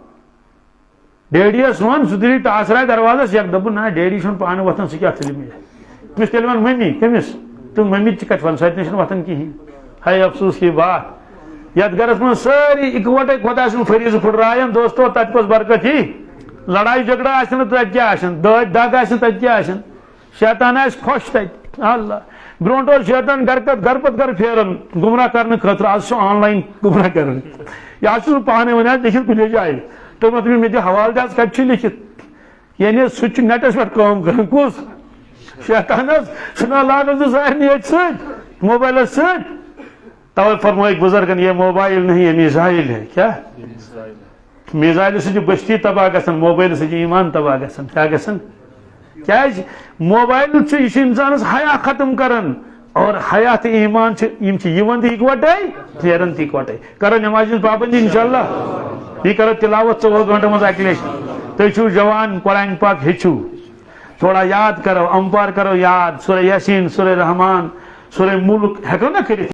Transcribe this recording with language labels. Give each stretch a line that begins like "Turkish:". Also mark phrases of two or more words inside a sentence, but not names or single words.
Kashmiri: ڈیڈیس ون سہ دِی ٹاسراے دروازس یک دپُن نا ڈیڈی چھُنہٕ پانہٕ وۄتھان سُہ کیٛاہ تُلہِ مےٚ تٔمِس تیٚلہِ ون ممی کٔمِس تہٕ ممی تہِ کتہِ ون سۄ تہِ چھنہٕ وۄتھان کِہیٖنۍ ہاے افسوس کی بات یتھ گرس منٛز سٲری اِکوٹے خۄدا سُنٛد فریٖضہٕ پھٕٹراین دوستو تتہِ کۄس برکت یی لڑائی جھگڑا آسہِ نہٕ تتہِ کیٛاہ آسن دٲدۍ دگ آسہِ نہٕ تتہِ کیٛاہ آسن شیطان آسہِ خۄش تتہِ اللہ برونٛٹھ اوس شیطان گر پتہٕ گر پھیران گمراہ کرنہٕ خٲطرٕ آز چھُ آن لاین گمراہ کران یہ آز چھُس بہٕ پانے ونان لیکھِتھ کُنہِ جایہِ تُہۍ مہ مےٚ دِ حوالہٕ جات کتہِ چھُ لیکھِتھ یعنی سُہ چھُ نیٹس پٮ۪ٹھ کٲم کران کُس شیطان حظ چھُنا لاگان سُہ سارنٕے ییٚتہِ سۭتۍ موبایلس سۭتۍ توے فرمٲیِکھ بُزرگن
Urdu: یہ موبائل نہیں یہ میزائل ہے
Kashmiri: کیا
Urdu: میزائل سے بستی تباہ
Kashmiri: گژھان
Urdu: موبائل سے ایمان تباہ
Kashmiri: گژھان کیا گژھان کیازِ موبائل یہ انسانس حیا ختم کران اور حیا تہٕ ایمان یِوان تہِ اِکوٹے پھیران تہِ اِکوٹے کرو نماز ہٕنٛز پابندی انشاءاللہ یہ کرو تلاوت 4 گھنٹن مز اکہ لٹہِ تُہۍ چھِو جوان قرآن پاک ہیٚچھِو تھوڑا یاد کرو امپار کرو یاد سورہ یاسین سورہ رحمان سورہ ملک ہیٚکو نا کٔرِتھ